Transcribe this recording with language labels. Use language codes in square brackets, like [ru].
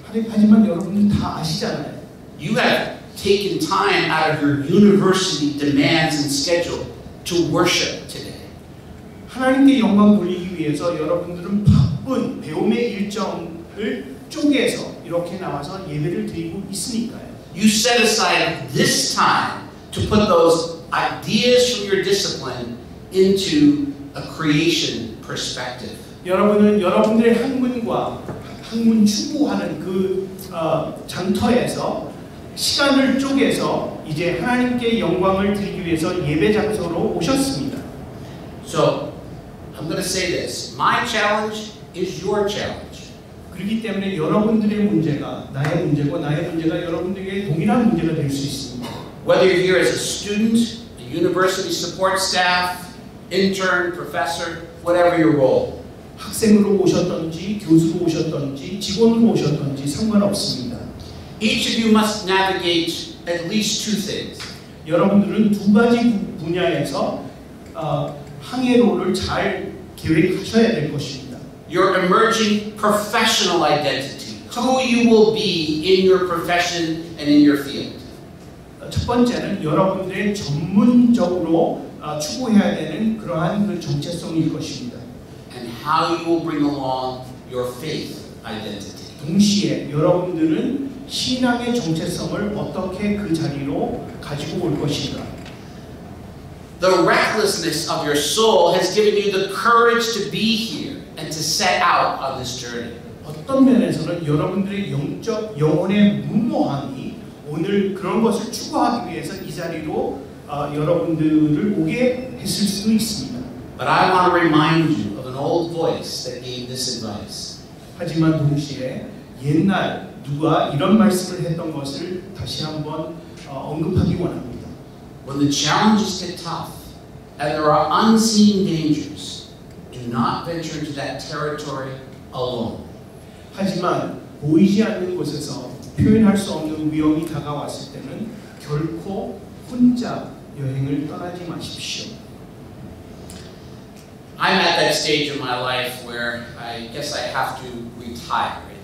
[ko] 하지만 여러분은 다 아시잖아요. [en] You have taken time out of your university demands and schedule to worship today. [ko] 하나님께 영광 돌리기 위해서 여러분들은 바쁜 배움의 일정을 쪼개서 이렇게 나와서 예배를 드리고 있으니까요. [en] You set aside this time to put those ideas from your discipline into a creation perspective. [ko] 여러분은 여러분들의 학문 추구하는 그 장터에서 시간을 쪼개서 이제 하나님께 영광을 드리기 위해서 예배 장소로 오셨습니다. [en] So I'm going to say this. My challenge is your challenge. [ko] 그렇기 때문에 여러분들의 문제가 나의 문제고 나의 문제가 여러분들에게 동일한 문제가 될 수 있습니다. [en] Whether you're here as a student, a university support staff, intern, professor, whatever your role. [ko] 학생으로 오셨던지 교수로 오셨던지 직원으로 오셨던지 상관없습니다. [en] Each of you must navigate at least two things. [ko] 여러분들은 두 가지 분야에서 항해로를 잘 계획하셔야 될 것입니다. [en] Your emerging professional identity, who you will be in your profession and in your field. [ko] 첫 번째는 여러분들의 전문적으로 추구해야 되는 그러한 그 정체성일 것입니다. [en] And how you will bring along your faith identity. [ko] 동시에 여러분들은 신앙의 정체성을 어떻게 그 자리로 가지고 올 것인가. [en] The recklessness of your soul has given you the courage to be here and to set out on this journey. [ko] 어떤 면에서는 여러분들의 영적 영혼의 무모함이 오늘 그런 것을 추구하기 위해서 이 자리로 여러분들을 오게 했을 수도 있습니다. [en] But I want to remind you of an old voice that gave this advice. [ko] 하지만 동시에 옛날 누가 이런 말씀을 했던 것을 다시 한번 언급하기 원합니다. [en] When the challenges get tough and there are unseen dangers, do not venture into that territory alone. [ko] 하지만 보이지 않는 곳에서 표현할 수 없는 위험이 다가왔을 때는 결코 혼자 여행을 떠나지 마십시오. [en] I'm at that stage of my life where I guess I have to retire.